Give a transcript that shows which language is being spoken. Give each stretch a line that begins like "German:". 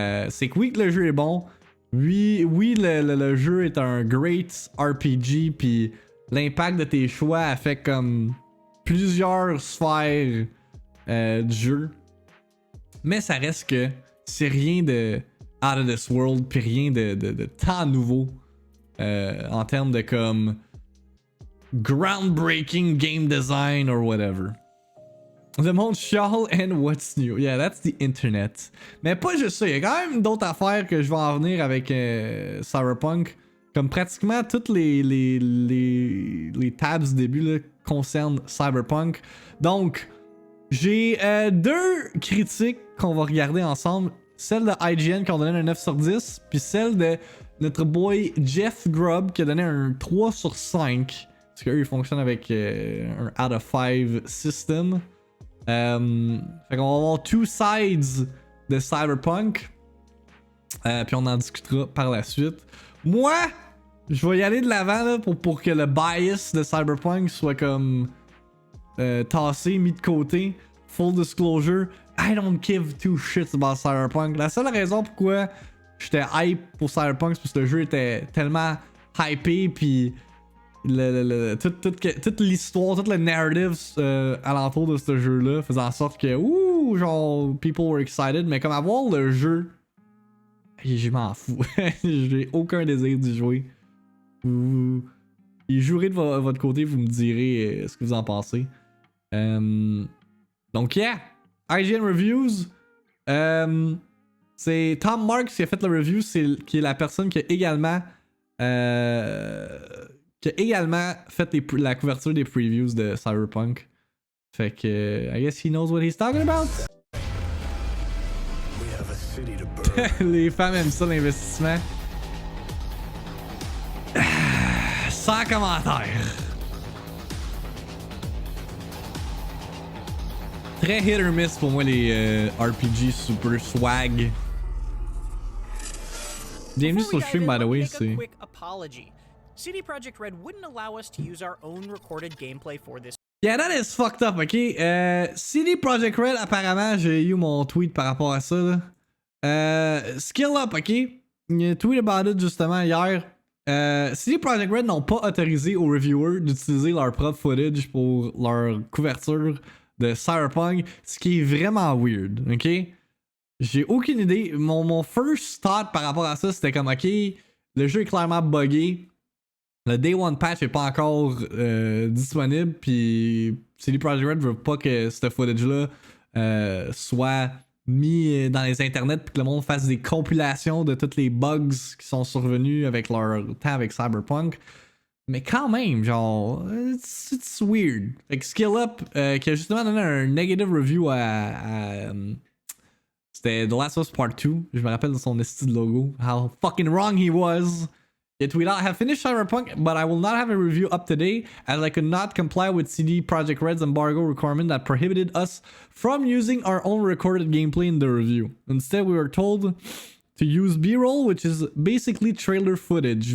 French: C'est que oui, que le jeu est bon. Oui, le jeu est un great RPG, puis l'impact de tes choix affecte comme plusieurs sphères du jeu. Mais ça reste que c'est rien de
English: out of this world,
French: puis rien de tant nouveau en termes de comme
English: groundbreaking game design or whatever.
French: Le monde chiale
English: and what's new. Yeah, that's the internet.
French: Mais pas juste ça, il y a quand même d'autres affaires que je vais en venir avec Cyberpunk. Comme pratiquement toutes les tabs du début là, concernent Cyberpunk. Donc, j'ai deux critiques qu'on va regarder ensemble. Celle de IGN qui a donné un 9 sur 10, puis celle de notre boy Jeff Grubb qui a donné un 3 sur 5. Parce qu'eux, ils fonctionnent avec un
English: out of 5 system.
French: Fait qu'on va avoir
English: two sides
French: de Cyberpunk. Puis on en discutera par la suite. Moi, je vais y aller de l'avant là, pour que le bias de Cyberpunk soit comme tassé, mis de côté.
English: Full disclosure, I don't give two shits about Cyberpunk.
French: La seule raison pourquoi j'étais hype pour Cyberpunk, c'est parce que le jeu était tellement hypé, puis toute l'histoire, toute le narrative alentour de ce jeu-là faisait en sorte que, ouh, genre,
English: people were excited,
French: mais comme avoir le jeu, je m'en fous. J'ai aucun désir d'y jouer. Y jouerez de votre côté, vous me direz ce que vous en pensez. Donc, yeah, IGN Reviews. C'est Tom Marks qui a fait le review, qui est la personne qui a également fait la couverture des previews de Cyberpunk. Fait que,
English: I guess he knows what he's talking about.
French: Les femmes aiment ça, l'investissement. Sans commentaire. Très
English: hit or miss
French: pour moi les RPG super swag. Bienvenue sur le stream,
English: by the way.
French: C'est...
English: CD Projekt Red wouldn't allow us to use our own recorded gameplay for this. Yeah, that is fucked up, ok?
French: CD Projekt Red, apparemment, j'ai eu mon tweet par rapport à ça. Skill up, ok? Il y a un tweet
English: about it
French: justement hier. CD Projekt Red n'ont pas autorisé aux reviewers d'utiliser leur propre footage pour leur couverture de Cyberpunk, ce qui est vraiment weird, ok? J'ai aucune idée. Mon
English: first thought
French: par rapport à ça, c'était comme, ok, le jeu est clairement buggé. Le Day One patch est pas encore disponible, puis CD Projekt Red veut pas que ce footage-là soit mis dans les internets, puis que le monde fasse des compilations de tous les bugs qui sont survenus avec leur temps avec Cyberpunk. Mais quand même, genre,
English: it's weird.
French: Fait que Skill Up, qui a justement donné un
English: negative review
French: à c'était The Last of Us Part 2. Je me rappelle de son style logo.
English: How fucking wrong he was. It will not have finished Cyberpunk, but I will not have a review up today as I could not comply with CD Projekt Red's embargo requirement that prohibited us from using our own recorded gameplay in the review. Instead, we were told to use B-roll, which is basically trailer footage.